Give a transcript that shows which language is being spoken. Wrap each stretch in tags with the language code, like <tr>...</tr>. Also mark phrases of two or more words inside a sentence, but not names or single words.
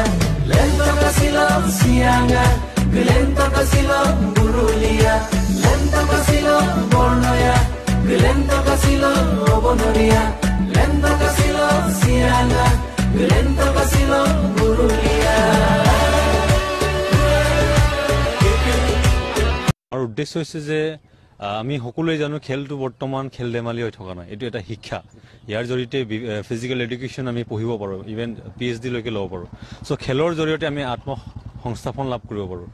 <as>Lento casilo, sianga. Lento casilo, burulia. Lento casilo, bornoya. Lento casilo, homononia. Lento casilo, sianga. Lento casilo, burulia. আৰু উদ্দেশ্য হৈছে যে আমি সকলোৱে জানো খেলটো বৰ্তমান খেল ধেমালি হৈ থকা নাই, এইটো এটা শিক্ষা। ইয়াৰ জৰিয়তে</as> <en>physical education</en> <as>আমি পঢ়িব পাৰোঁ, ইভেন PhD লৈকে ল'ব পাৰোঁ। চ' খেলৰ জৰিয়তে আমি সংস্থাপন লাভ কৰিব পাৰোঁ।</as>